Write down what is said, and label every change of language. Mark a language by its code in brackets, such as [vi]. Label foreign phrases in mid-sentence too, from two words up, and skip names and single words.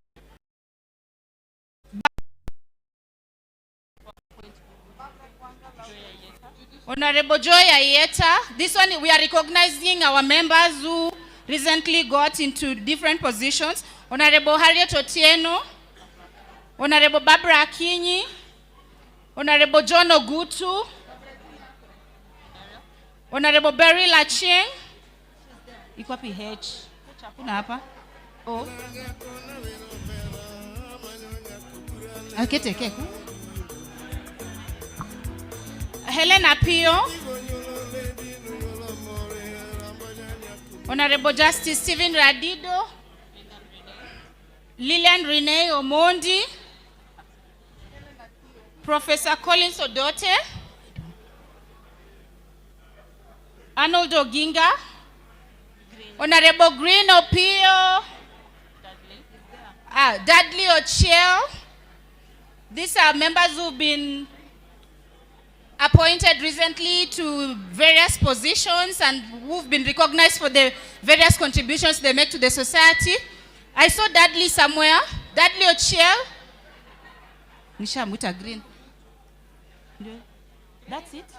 [en] Honorable Joy Ayeta, this one we are recognizing our members who recently got into different positions. Honorable Harriet Otieno, Honorable Barbara Akinyi, Honorable John Ogutu, Honorable Barry Lacheng, [sw] iko wapi H? Hakuna hapa. Oh. Akete keku. [en] Helen Apio, Honorable Justice Stephen Radido, Lillian Renee Omondi, Professor Collins Odote, Arnold Oginga, Honorable Green Opio, Dudley Ochiel. These are members who've been appointed recently to various positions and who've been recognized for the various contributions they make to the society. I saw Dudley somewhere. Dudley Ochiel. Nishamuta Green. That's it?